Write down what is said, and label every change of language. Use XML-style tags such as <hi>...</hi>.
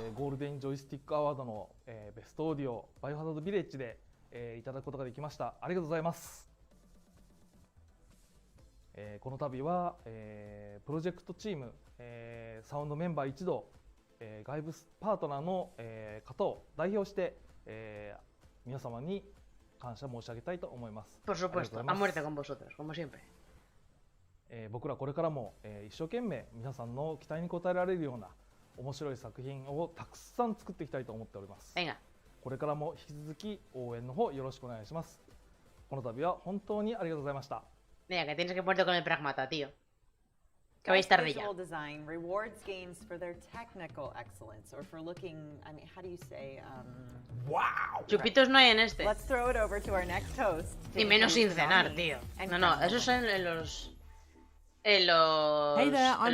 <ja>ゴールデンジョイスティックアワードの、ベストオーディオバイオハザードビレッジで、いただくことができました。ありがとうございます。この度は、プロジェクトチーム、サウンドメンバー一同、外部パートナーの、方を代表して、皆様に感謝申し上げたいと思います。</ja> <es>Por supuesto, a muerte con vosotros, como siempre.</es> <ja>僕らこれからも、一生懸命皆さんの期待に応えられるような面白い作品をたくさん作っていきたいと思っております。</ja> <es>Venga.</es> <ja>これからも引き続き応援の方よろしくお願いします。この度は本当にありがとうございました。</ja> <es>Venga, que tienes que ponerte con el pragmata, tío. Que vais tarde ya.</es> <en>Visual design rewards games for their technical excellence, or for looking. I mean, how do you say? Wow.</en> <es>Chupitos no hay en este.</es> <en>Let's throw it over to our next host.</en> <es>Y menos sin cenar, tío. No, esos son en los.</es> <en>Hey there, I'm</en>